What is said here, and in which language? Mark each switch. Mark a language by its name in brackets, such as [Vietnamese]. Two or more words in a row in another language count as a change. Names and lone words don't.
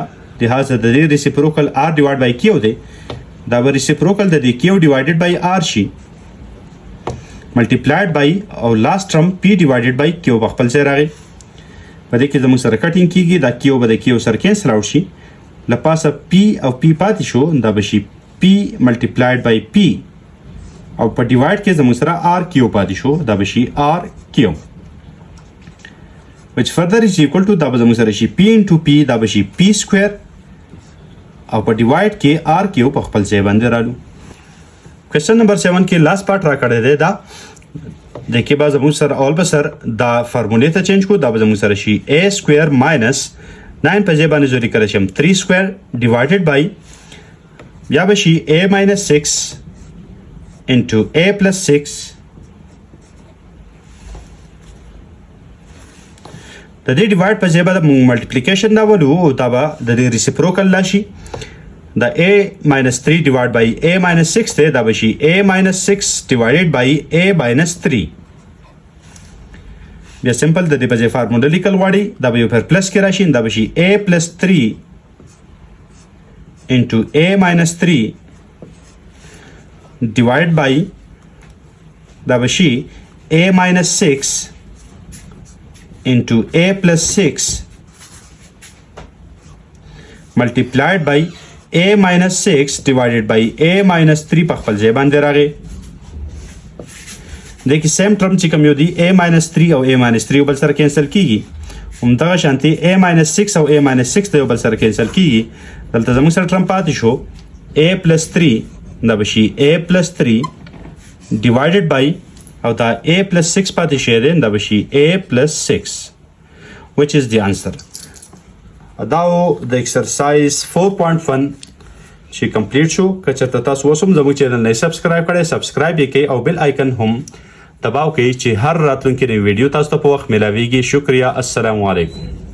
[Pashto] لہذا د دې ریسیپروکل r [English] divide by [Pashto] q دی دا به ریسیپروکل د دې q [English] divided by [Pashto] r شي [English] multiplied by [Pashto] او [English] last term [Pashto] p ډیوایډډ بای q په خپل ځای راغی په دې کې زموږ سره کټینګ کیږي دا q به د q سره [English] cancel out [Pashto] شي لپاسه p او p پاتې شو دا به شي p [English] multiplied by [Pashto] p او په ډیوایډ کې زموږ سره r q پاتې شو دا به شي r q [English] which further is equal to [Pashto] دا به زموږ سره شي [English] p into p [Pashto] دا به شي [English] p square [Pashto] او په ډیوایډ کې r q په خپل ځای باندې رالو [English] question number 7 [Pashto] کې [English] last part [Pashto] را کړی دی دا د کې به زموږ سره اول به سر دا فارمولې ته چینج کو دا به زموږ سره شي [English] a square minus 9 [Pashto] په ځای باندې زوري کړی شم [English] 3 square divided by [Pashto] بیا به شي [English] a minus 6 into a plus 6 [Pashto] د دې ډیوایډ په ځای باندې ملټیپلیکیشن دا ولو او دا به د دې ریسیپروکل راشي دا [English] a minus 3 divided by a minus 6 [Pashto] دی دا به شي [English] a minus 6 divided by a minus 3 [Pashto] بیا سمپل د دې په ځای فارموله لیکل غواړي دا به یو پر پلس کې راشي دا به شي [English] a plus 3 into a minus 3 divided by [Pashto] دا به شي [English] a minus 6 into a plus 6 multiplied by a minus 6 divided by a minus 3 [Pashto] په خپل ځای باندې راغی د کې [English] same term [Pashto] چې کوم یو دی [English] a minus 3 [Pashto] او [English] a minus 3 [Pashto] بل سره کینسل کیږي همدغه شانتي [English] a minus 6 [Pashto] او a [English] minus 6 [Pashto] د بل سره کینسل کیږي دلته زموږ سره ټرم پاتې شو [English] a plus 3 [Pashto] دا به شي [English] a plus 3 divided by [Pashto] او دا [English] a plus 6 [Pashto] پاتې شي دی دا به شي [English] a plus 6 which is the answer [Pashto] دا د ایکسرسایز 4.1 چې کمپلیټ شو که چېرته تاسو اوس هم زموږ چینل نه سبسکرایب کړئ سبسکرایب یې کړئ او [English] bell icon [Pashto] هم دباو کړئ چې هر راتلونکي نوی ویډیو تاسو ته په وخت میلاویږي شکریہ السلام علیکم